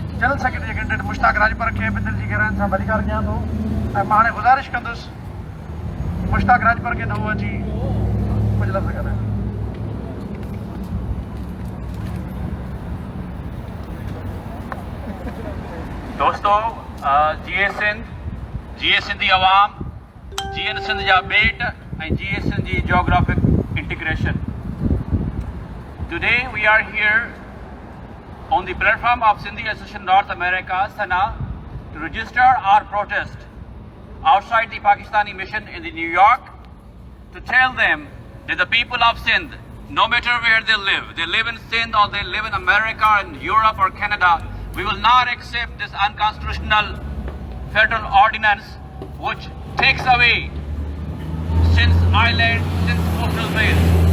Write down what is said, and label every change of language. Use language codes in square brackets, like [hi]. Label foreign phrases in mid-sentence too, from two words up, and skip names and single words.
[en] general secretary candidate [sd] मुश्ताक राजपर खे बि दिलि जी गहराइनि सां भली कयां थो ऐं मां हाणे गुज़ारिश कंदुसि मुश्ताक राजपर खे त उहो अची कुझु लफ़्ज़ ॻाल्हाए। दोस्तों, जीए सिंध जी आवाम, जीएन सिंध जा बेट ऐं जीए सिंध जी [en] geographic integration. Today we are here on the platform of Sindhi Association North America, SANA, to register our protest outside the Pakistani mission in New York, to tell them that the people of Sindh, no matter where they live in Sindh or they live in America and Europe or Canada, we will not accept this unconstitutional federal ordinance which takes away Sindh's island, Sindh's coastal base.